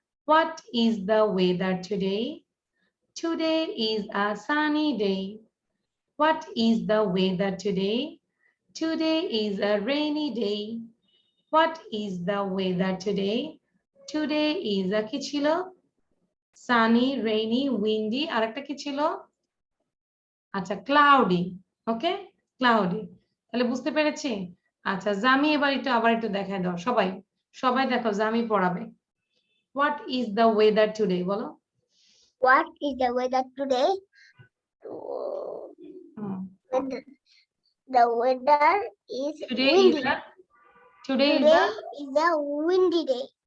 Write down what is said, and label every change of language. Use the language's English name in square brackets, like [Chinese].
[English] What is the weather today? Today is a sunny day. What is the weather today? Today is a rainy day. What is the weather today? Today is a [Bangla] কি ছিল? [English] Sunny, rainy, windy, [Bangla] আর একটা কি ছিল? আচ্ছা, [English] cloudy. Okay? Cloudy. [Bangla] তাহলে বুঝতে পেরেছি? আচ্ছা, জামি এবার আবার একটু দেখায় দাও সবাই। সবাই দেখো, জামি পড়াবে। [English] What is the weather today? [Bangla] বলো। [English] What is the weather today? Hmm. The weather is Today windy. is a today is Today a is a windy day.